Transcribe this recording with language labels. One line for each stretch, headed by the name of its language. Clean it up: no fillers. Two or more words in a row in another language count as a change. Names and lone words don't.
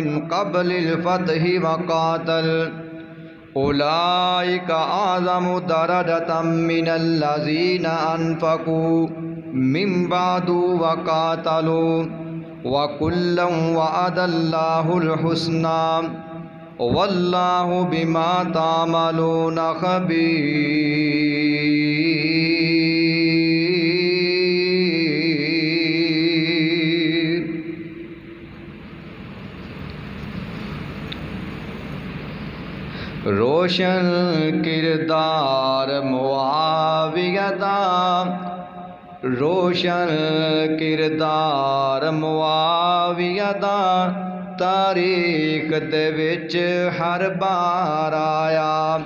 Arabic: قبل الفتح وقاتل أولئك أعظم درجة من الذين أنفقوا من بعد وقاتلوا وكلا وعد الله الحسنى والله بما تعملون خبير.
Punjabi: روشن کردار معاویہ دا، روشن کردار معاویہ دا، تاریخ دے وچ ہر بار آیا.